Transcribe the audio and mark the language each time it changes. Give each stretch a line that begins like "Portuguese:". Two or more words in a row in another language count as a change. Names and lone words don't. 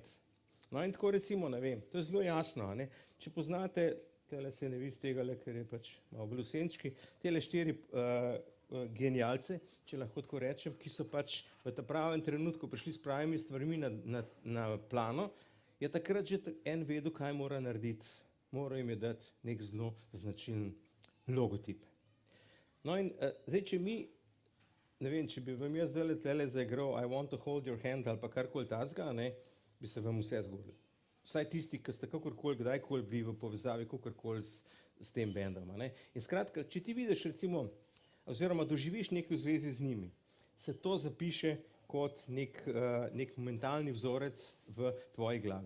Slovenian: No in tako recimo, ne vem, to je zelo jasno, ne? Če poznate, tele se ne vidi tega, ker je pač malo v lusenčki, tele 4 genialce, če lahko tako rečem, ki so pač v ta pravem trenutku prišli s pravimi stvarmi na plano, je takrat že en vedel, kaj mora narediti. Mora jim je dati nek zelo značilen logotip. No in zdaj, če mi, ne vem, če bi vam jaz zdaj tele zaigral I want to hold your hand ali pa karkoli tazga, ne, bi se vam vse zgodilo. Vsaj tisti, ki ste kakorkoli, kdajkoli bili v povezavi, kakorkoli s tem bendom. Ne. In skratka, če ti vidiš recimo, oziroma doživiš nekaj v zvezi z njimi, se to zapiše kot nek mentalni vzorec v tvoji glavi.